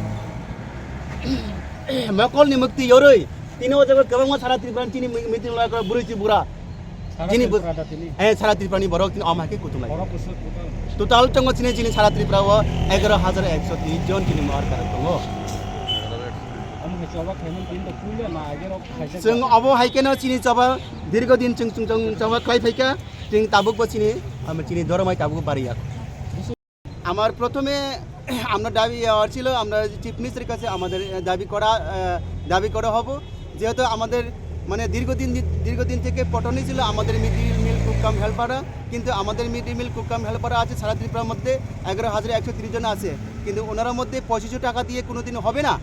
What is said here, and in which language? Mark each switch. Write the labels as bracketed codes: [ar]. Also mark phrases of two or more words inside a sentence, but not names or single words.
[trp] मकलनि मुक्ति यरै तिनो जगत गोबां सारा त्रिपुरा चिनि [en] mid day meal [trp] वार्कारक बुरैति बुरा चिनि सारा त्रिपुरानि बरक चिनि अमाके कुतुमलाय टोटाल दङ चिनि सारा त्रिपुराव 11130 जन चिनि वार्कारक दङ जों अब हाइकेनो चिनि चबा दीर्घदिन जों चबा खाइ फाइका जों ताबुक बचिनि चिनि दरमाय ताबुक बारिया [bn] আমার প্রথমে আমরা দাবি ছিল আমরা চিফ মিনিস্টারের কাছে আমাদের দাবি করা হবো যেহেতু আমাদের মানে দীর্ঘদিন থেকে পটনি ছিল আমাদের [en] mid day meal [bn] কুককাম হেল্পাররা কিন্তু আমাদের মিড [en] day meal [bn] কুককাম হেল্পাররা আছে সারা ত্রিপুরার মধ্যে 11130 জন আছে কিন্তু ওনার মধ্যে 25 টাকা দিয়ে কোনোদিন হবে না